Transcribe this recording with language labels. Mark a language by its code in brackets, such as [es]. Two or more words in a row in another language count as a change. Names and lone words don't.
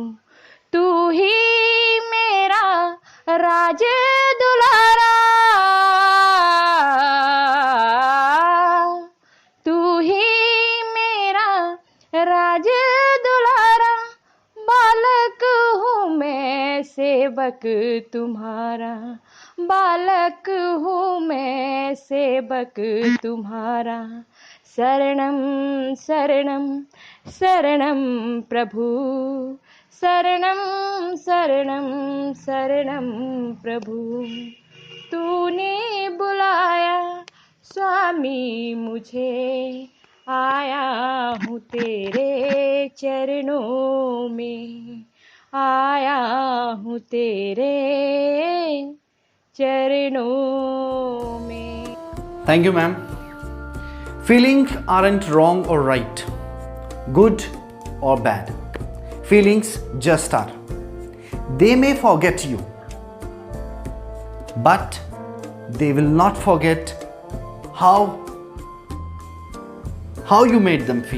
[hi] तू ही मेरा राज दुलारा, तू ही मेरा राज दुलारा। बाल सेवक तुम्हारा, बालक हूँ मैं सेवक तुम्हारा। शरणम शरणम शरणम प्रभु, शरणम शरणम शरणम प्रभु। तूने बुलाया स्वामी मुझे, आया हूँ तेरे चरणों में, आया हूँ तेरे चरणों में। [en] Thank you, ma'am. Feelings aren't wrong or right, good or bad. Feelings just are. They may forget you, but they will not forget how you made them feel.